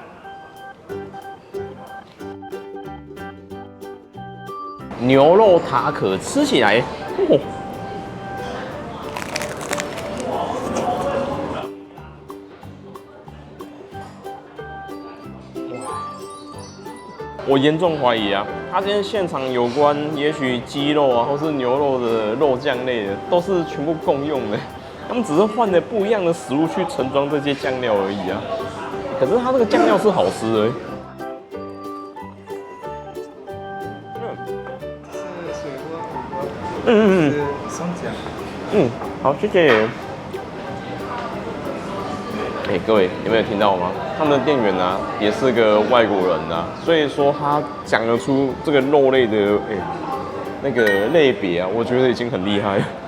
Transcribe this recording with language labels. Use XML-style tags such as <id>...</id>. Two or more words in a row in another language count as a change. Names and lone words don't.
<zh>牛肉塔可吃起來，哦我嚴重懷疑啊，他今天現場有關也許雞肉啊，或是牛肉的肉醬類的，都是全部共用的。他們只是換了不一樣的食物去盛裝這些醬料而已啊。可是它這個醬料是好吃的。双醬。好，謝謝。各位有沒有聽到嗎？他們的店員啊，也是個外國人啊，所以說他講得出這個肉類的那個類別啊，我覺得已經很厲害了。</zh>